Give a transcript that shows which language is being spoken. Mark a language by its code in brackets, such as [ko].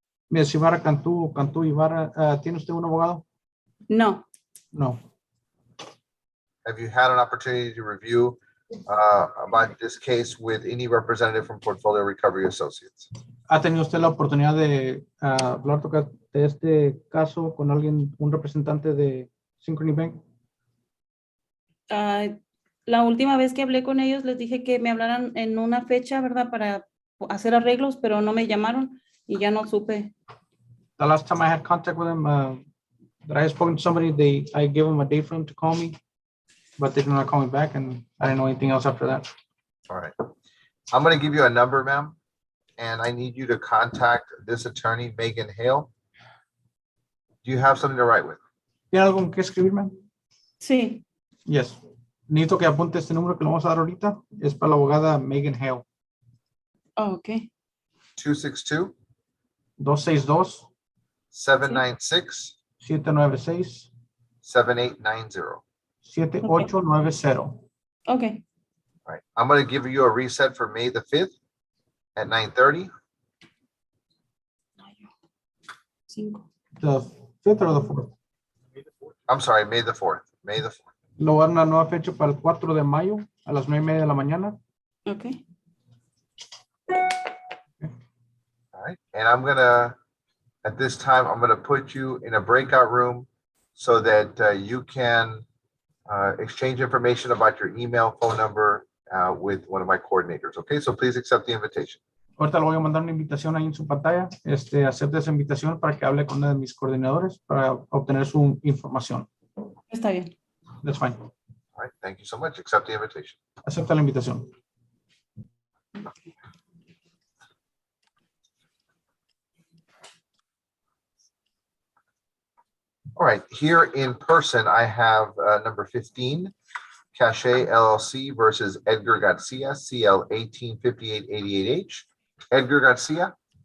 [es] Miss Ibarra Cantú, Cantú Ibarra, ¿tiene usted un abogado? No, [en] No. Have you had an opportunity to review about this case with any representative from Portfolio Recovery Associates? [es] ¿Ha tenido usted la oportunidad de hablar de este caso con alguien, un representante de Synchrony Bank? ah, la última vez que hablé con ellos les dije que me hablaran en una fecha, ¿verdad? Para hacer arreglos, pero no me llamaron y ya no supe. [en] The last time I had contact with them, that I had spoken to somebody, I gave them a date for them to call me, but they did not call me back, and I didn't know anything else after that. All right. I'm going to give you a number, ma'am, and I need you to contact this attorney, Megan Hale. Do you have something to write with? [es] ¿Tiene algo que escribir, ma'am? Sí, [en] Yes. [es] Necesito que apunte este número que le vamos a dar ahorita. Es para la abogada Megan Hale. oh, ok. 262 262 796 796 7890. 7890. Ok, [en] All right. I'm going to give you a reset for May the 5th at 9:30. 5. The 5th or the 4th? I'm sorry, May the 4th. May the 4th. [es] Lo van a una nueva fecha para el 4 de mayo a las 9:30 de la mañana. Ok, [en] All right. And I'm going to, at this time, I'm going to put you in a breakout room so that you can exchange information about your email, phone number with one of my coordinators. Okay, so please accept the invitation. [es] Ahorita le voy a mandar una invitación ahí en su pantalla. Acepte esa invitación para que hable con uno de mis coordinadores para obtener su información. está bien. [en] That's fine. All right, thank you so much. Accept the invitation. [es] Acepta la invitación. [en] All right, here in person, I have number 15, Cache LLC versus Edgar Garcia, CL 185888H. Edgar Garcia.